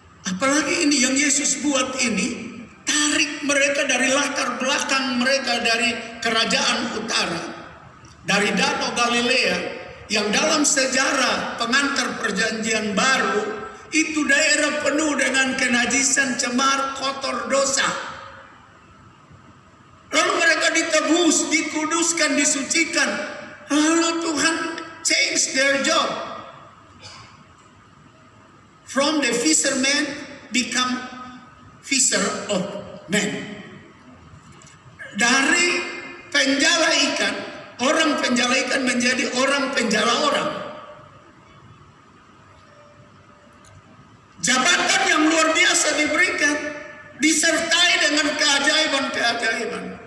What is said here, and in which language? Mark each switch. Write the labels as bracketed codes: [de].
[id] Apalagi ini yang Yesus buat ini, tarik mereka dari latar belakang mereka, dari kerajaan utara, dari Danau Galilea, yang dalam sejarah pengantar perjanjian baru, itu daerah penuh dengan kenajisan, cemar, kotor, dosa. Lalu mereka ditebus, dikuduskan, disucikan. [en] Lalu Tuhan change their job. From the fisherman become fisher of men. [id] Dari penjala ikan, orang penjala ikan menjadi orang penjala orang. Jabatan yang luar biasa diberikan, disertai dengan keajaiban-keajaiban.